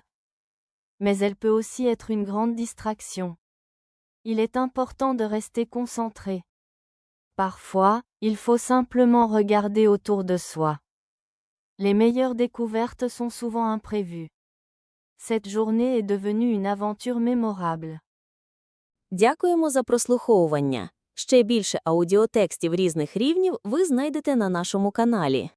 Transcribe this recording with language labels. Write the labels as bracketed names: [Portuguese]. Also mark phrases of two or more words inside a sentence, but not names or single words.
[French] Mais elle peut aussi être une grande distraction. Il est important de rester concentré. Parfois, il faut simplement regarder autour de soi. Les meilleures découvertes sont souvent imprévues. Cette journée est devenue une aventure mémorable. [Ukrainian] Дякуємо за прослуховування. Ще більше аудіотекстів різних рівнів ви знайдете на нашому каналі.